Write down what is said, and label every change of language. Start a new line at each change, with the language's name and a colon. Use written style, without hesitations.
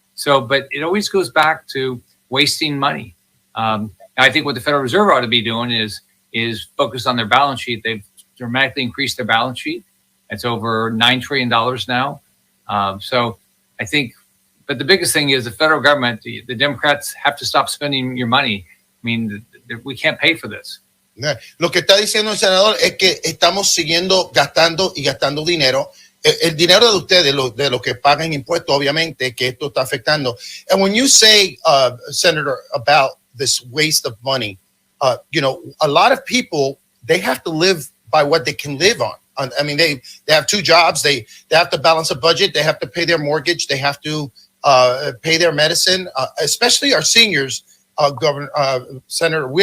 English: But it always goes back to wasting money. I think what the Federal Reserve ought to be doing is focus on their balance sheet. They've dramatically increased their balance sheet. It's over $9 trillion now. So I think, but the biggest thing is the federal government, the Democrats have to stop spending your money. I mean, we can't pay for this.
Spanish: Lo que está diciendo el senador es que estamos siguiendo gastando y gastando dinero. El dinero de ustedes, de los que pagan impuestos, obviamente, que esto está afectando.
English: And when you say, Senator, about this waste of money, a lot of people, they have to live by what they can live on. I mean, they have 2 jobs. They have to balance a budget. They have to pay their mortgage. They have to pay their medicine, especially our seniors, Senator.